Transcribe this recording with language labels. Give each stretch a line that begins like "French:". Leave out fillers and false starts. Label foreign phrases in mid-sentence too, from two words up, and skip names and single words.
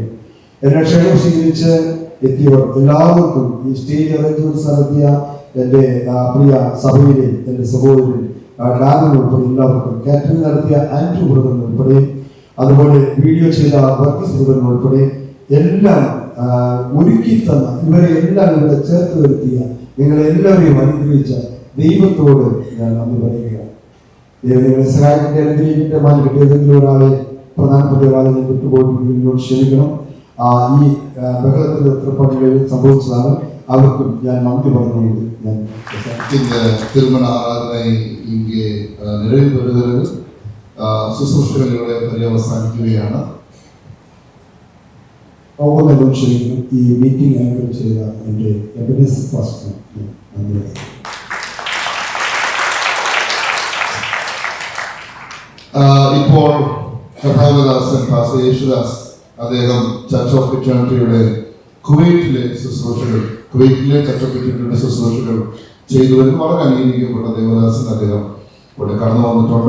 Malayalam: എന്നെ ക്ഷണം സ്വീകരിച്ച് എത്തിയവർ എല്ലാവർക്കും, ഈ സ്റ്റേജ് അറേഞ്ച്മെന്റ്സ് നടത്തിയ എൻ്റെ പ്രിയ സഭയിലെ എൻ്റെ സഹോദരൻ ഡാനിൽ ഉൾപ്പെടെ എല്ലാവർക്കും, കാറ്ററിംഗ് നടത്തിയ ആൻഡ്രൂ ബ്രദർ ഉൾപ്പെടെ, അതുപോലെ വീഡിയോ ചെയ്ത വർഗീസ് ബ്രദർ ഉൾപ്പെടെ എല്ലാം ഒരുക്കി തന്ന ഇവരെ എല്ലാം ഇവിടെ ചേർത്ത് വരുത്തിയ നിങ്ങളെല്ലാവരെയും അനുഗ്രഹിച്ച ദൈവത്തോട് ഞാൻ നന്ദി പറയുകയാണ്. ദൈവം നിങ്ങളെ സഹായിക്കട്ടെ, അനുഗ്രഹിക്കട്ടെ. മാനിക്കട്ടെ. ഏതെങ്കിലും ഒരാളെ, പ്രധാനപ്പെട്ട ഒരാളെ ഞാൻ വിട്ടുപോയിട്ട് ക്ഷമിക്കണം. ഈ ബഹളത്തിന്റെ ഉത്തരപ്പാടുകളിൽ സംഭവിച്ചതാണ്. അവർക്കും ഞാൻ നന്ദി പറഞ്ഞുകൊണ്ട് ഞാൻ
Tamil: இந்த திருமண ஆராதனை இங்கே நிறைவு பெறுகிறது.
Malayalam: ശുശ്രൂഷകളിലൂടെ പര്യവസാനിക്കുകയാണ്. ഓർമ്മകൾ ചെയ്യുന്നു. ഈ മീറ്റിംഗ് ആങ്കർ ചെയ്ത എൻ്റെ എബിനസ് ഫാസ്റ്റർ നന്ദി. ഇപ്പോൾ കഥാകദാസൻ ഫാസ്റ്റർ യേശുദാസ് അദ്ദേഹം ചർച്ച് ഓഫ് ഇറ്റേണിറ്റിയുടെ കുവൈറ്റിലെ ചർച്ച് ഓഫ് ഇറ്റേണിറ്റിയുടെ ശുശ്രൂഷകൾ ചെയ്തു വരുന്ന വളരെ അംഗീകരിക്കപ്പെട്ട ദേവദാസൻ അദ്ദേഹം ഇവിടെ കടന്നു വന്നിട്ടുണ്ട്.